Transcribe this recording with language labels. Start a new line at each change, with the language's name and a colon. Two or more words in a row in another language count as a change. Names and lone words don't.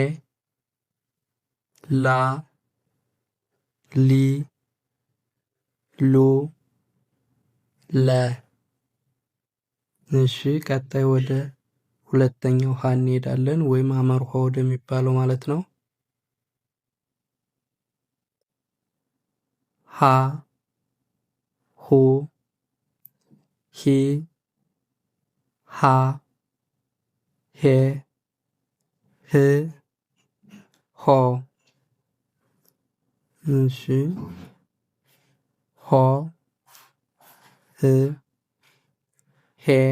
Amharic: ላ ሊ ሉ ለ። እሺ ቀጣይ ወደ ሁለተኛው ሀ እንሄዳለን፣ ወይም ሐመር ሆ ወደሚባለው ማለት ነው። ሀ ሁ ሂ ሃ ሄ ህ ሆ። እሺ ሆ ህ ሄ